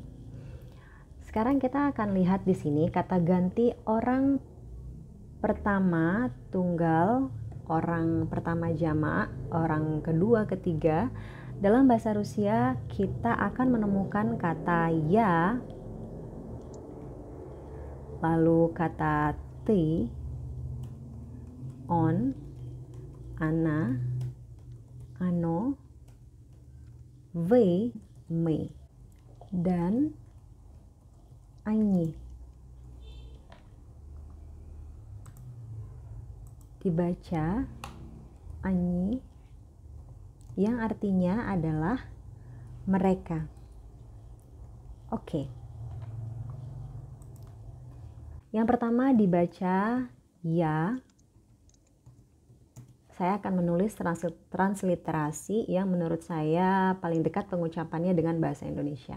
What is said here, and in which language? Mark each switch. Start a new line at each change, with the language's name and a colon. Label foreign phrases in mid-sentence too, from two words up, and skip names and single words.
Indonesian: Sekarang kita akan lihat di sini kata ganti orang pertama tunggal, orang pertama jamak, orang kedua ketiga. Dalam bahasa Rusia kita akan menemukan kata ya, lalu kata ty, on,
Russian: она, оно, вы, мы, dan Они.
Indonesian: Dibaca Они yang artinya adalah mereka. Oke. Yang pertama dibaca ya. Saya akan menulis transliterasi yang menurut saya paling dekat pengucapannya dengan bahasa Indonesia.